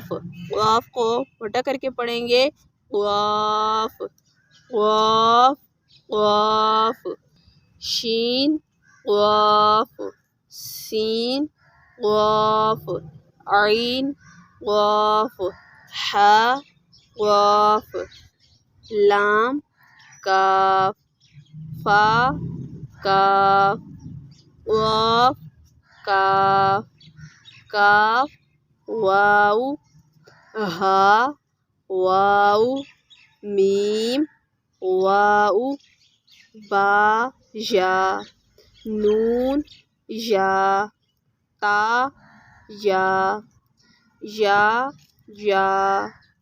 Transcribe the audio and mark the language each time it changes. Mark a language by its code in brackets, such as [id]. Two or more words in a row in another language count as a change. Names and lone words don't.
[hi] क़ाफ को मोटा करके पढ़ेंगे, क़ाफ क़ाफ क़ाफ शीन क़ाफ सीन क़ाफ ऐन क़ाफ हा क़ाफ लाम काफ फा काफ क़ाफ काफ काफ वाऊ हा वाऊ میم واو با یا نون یا تا یا